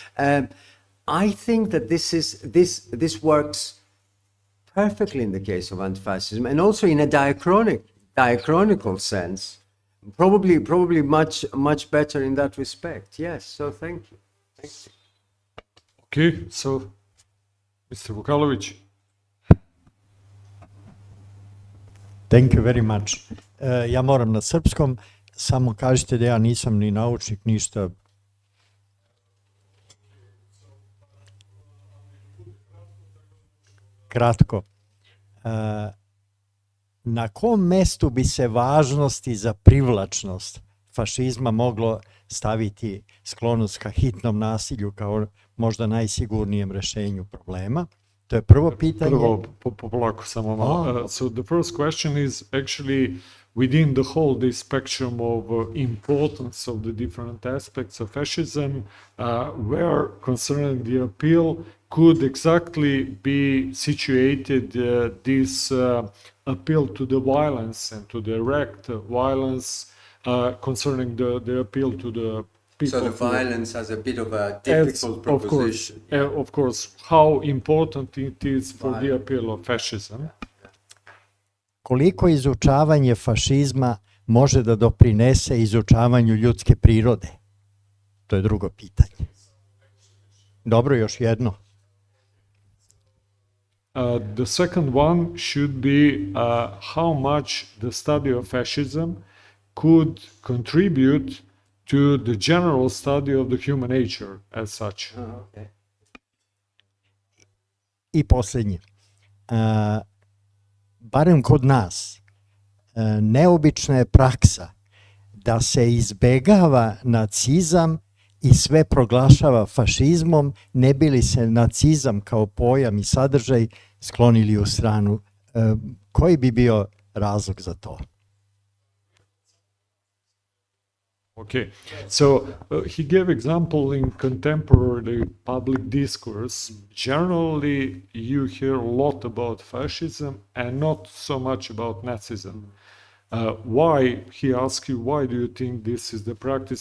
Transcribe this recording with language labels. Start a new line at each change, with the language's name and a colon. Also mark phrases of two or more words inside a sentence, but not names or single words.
English: I think that this works perfectly in the case of anti-fascism, and also in a diachronical sense, probably much better in that respect. Yes, so thank you. Okay, so Mr. Vukalović. Thank you very much.
Serbian: Ja moram na srpskom, samo kažite da ja nisam ni naučnik, ništa. Kratko. na kom mestu bi se važnosti za privlačnost fašizma moglo staviti sklonost ka hitnom nasilju kao možda najsigurnijem rešenju problema? To je prvo pitanje. Prvo, polako samo malo.
English: So the first question is actually within the whole this spectrum of importance of the different aspects of fascism, where concerning the appeal could exactly be situated this appeal to the violence and to direct violence concerning the appeal to the people. So the violence has a bit of a difficult proposition. Of course, how important it is for the appeal of fascism.
Serbian: Koliko izučavanje fašizma može da doprinese izučavanju ljudske prirode? To je drugo pitanje. Dobro, još jedno.
English: The second one should be how much the study of fascism could contribute to the general study of the human nature as such. Okay.
Serbian: I posljednje. Barem kod nas, neobična je praksa da se izbegava nacizam i sve proglašava fašizmom, ne bi li se nacizam kao pojam i sadržaj sklonili u stranu. Koji bi bio razlog za to?
English: Okay, so he gave example in contemporary public discourse. Generally, you hear a lot about fascism and not so much about Nazism. Why, he asked you, why do you think this is the practice?